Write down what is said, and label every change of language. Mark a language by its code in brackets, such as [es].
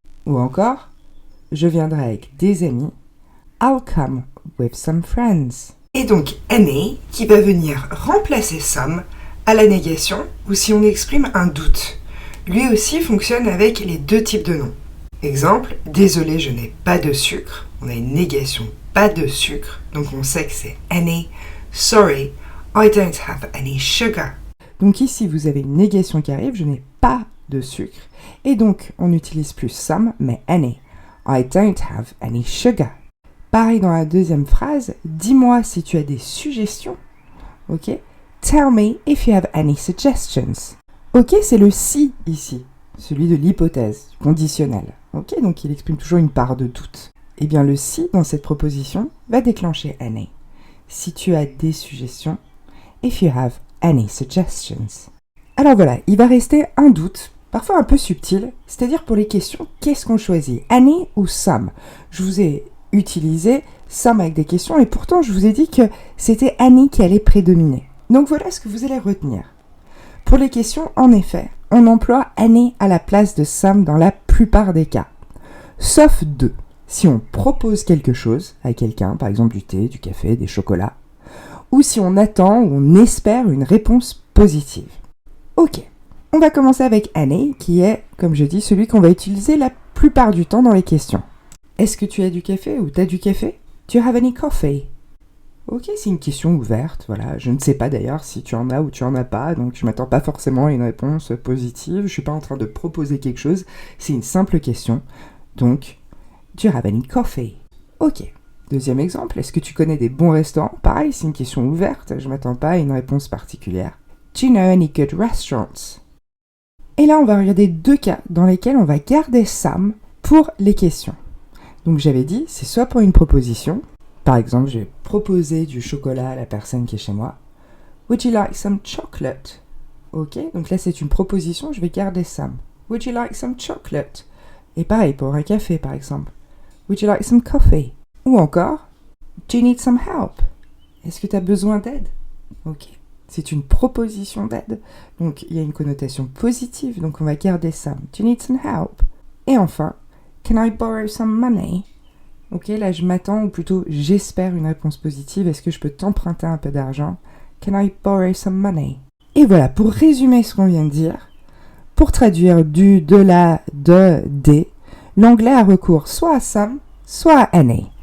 [fr] Ou encore, je viendrai avec des amis. [en] I'll come with some friends. [fr] Et donc, any qui va venir remplacer some à la négation ou si on exprime un doute. Lui aussi fonctionne avec les deux types de noms. Exemple, désolé, je n'ai pas de sucre. On a une négation, pas de sucre, donc on sait que c'est any. [en] Sorry, I don't have any sugar. [fr] Donc ici, vous avez une négation qui arrive, je n'ai pas de sucre. Et donc, on n'utilise plus some, mais any. [en] I don't have any sugar. [fr] Pareil dans la deuxième phrase, dis-moi si tu as des suggestions. Ok? [en] Tell me if you have any suggestions. [fr] Ok, c'est le si ici, celui de l'hypothèse, du conditionnel. Ok, donc il exprime toujours une part de doute. Eh bien, le si dans cette proposition va déclencher any. Si tu as des suggestions, [en] if you have any suggestions. [fr] Alors voilà, il va rester un doute, parfois un peu subtil, c'est-à-dire pour les questions, qu'est-ce qu'on choisit, any ou some? Je vous ai utilisé some avec des questions et pourtant je vous ai dit que c'était any qui allait prédominer. Donc voilà ce que vous allez retenir. Pour les questions, en effet, on emploie any à la place de some dans la plupart des cas. Sauf deux. Si on propose quelque chose à quelqu'un, par exemple du thé, du café, des chocolats, ou si on attend ou on espère une réponse positive. Ok, on va commencer avec any, qui est, comme je dis, celui qu'on va utiliser la plupart du temps dans les questions. Est-ce que tu as du café ou t'as du café? [en] Do you have any coffee? [fr] Ok, c'est une question ouverte, voilà. Je ne sais pas d'ailleurs si tu en as ou tu en as pas, donc je m'attends pas forcément à une réponse positive. Je suis pas en train de proposer quelque chose, c'est une simple question. Donc, [en] do you have any coffee? Ok. [fr] Deuxième exemple, est-ce que tu connais des bons restaurants? Pareil, c'est une question ouverte, je m'attends pas à une réponse particulière. [en] Do you know any good restaurants? [fr] Et là, on va regarder deux cas dans lesquels on va garder some pour les questions. Donc j'avais dit, c'est soit pour une proposition, par exemple, je vais proposer du chocolat à la personne qui est chez moi. [en] Would you like some chocolate? [fr] Ok, donc là c'est une proposition, je vais garder some. [en] Would you like some chocolate? [fr] Et pareil pour un café par exemple. [en] Would you like some coffee? [fr] Ou encore, [en] do you need some help? [fr] Est-ce que tu as besoin d'aide? Ok, c'est une proposition d'aide, donc il y a une connotation positive, donc on va garder some. [en] Do you need some help? [fr] Et enfin, [en] can I borrow some money? [fr] Ok, là je m'attends, ou plutôt j'espère une réponse positive. Est-ce que je peux t'emprunter un peu d'argent? [en] Can I borrow some money? [fr] Et voilà, pour résumer ce qu'on vient de dire, pour traduire du, de la, de, des, l'anglais a recours soit à some, soit à any.